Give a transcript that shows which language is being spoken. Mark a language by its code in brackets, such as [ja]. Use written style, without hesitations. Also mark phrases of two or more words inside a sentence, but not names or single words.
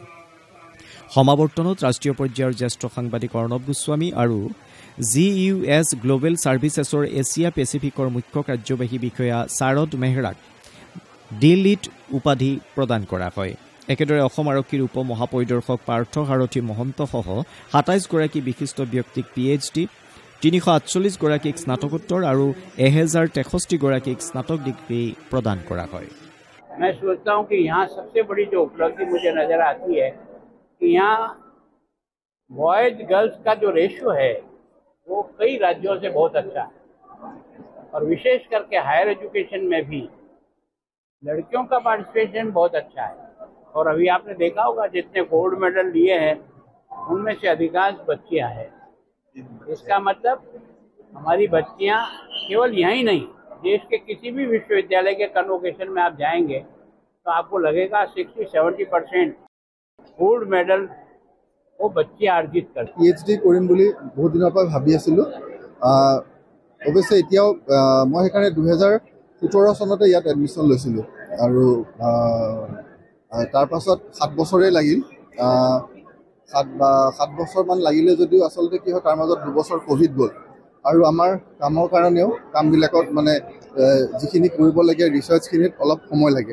[as] সমাৱৰ্তনত ৰাষ্ট্ৰীয় পৰ্যায়ৰ জ্যেষ্ঠ সাংবাদিক অৰ্ণৱ গোস্বামী আৰু GUS গ্লোবেল ছাৰ্ভিচেছৰ এছিয়া পেচিফিকৰ মুখ্য কাৰ্যবাহী বিষয়া শাৰদ মেহৰাক ডি-লিট উপাধি প্ৰদান কৰা হয়। একেদৰে অসম আৰক্ষীৰ উপ মহাপৰিদৰ্শক পাৰ্থ সাৰথী মহন্তসহ 27 গৰাকী বিশিষ্ট ব্যক্তিক PhD, 348 গৰাকীক স্নাতকোত্তৰ আৰু 1063 গৰাকীক স্নাতক ডিগ্ৰী প্ৰদান কৰা হয়। [hi] मैं सोचता हूँ कि यहाँ सबसे बड़ी जो उपलब्धि मुझे नज़र आती है कि यहाँ [en] boys girls [hi] का जो रेशियो है वो कई राज्यों से बहुत अच्छा है, और विशेष करके [en] higher education [hi] में भी लड़कियों का पार्टिसिपेशन बहुत अच्छा है। और अभी आपने देखा होगा जितने [en] gold medal [hi] लिए हैं उनमें से अधिकांश बच्चियां हैं। इसका मतलब हमारी बच्चियां केवल यहीं नहीं, देश के किसी भी विश्वविद्यालय के कन्वोकेशन में आप जाएंगे तो आपको लगेगा 60-70% [en] gold medal [hi] वो बच्चियां अर्जित करती। [as] PhD কৰিম বুলি বহুত দিনৰ পৰা ভাবি আছিলোঁ। অৱশ্যে এতিয়াও মই সেইকাৰণে 2017 চনতে ইয়াত এডমিশ্যন লৈছিলোঁ আৰু তাৰ পাছত 7 বছৰেই লাগিল। 7 বছৰমান লাগিলে যদিও আচলতে কি হয় তাৰ মাজত 2 বছৰ কোভিড গ'ল আৰু আমাৰ কামৰ কাৰণেও কামবিলাকত মানে যিখিনি কৰিবলগীয়া ৰিচাৰ্চখিনিত অলপ সময় লাগে।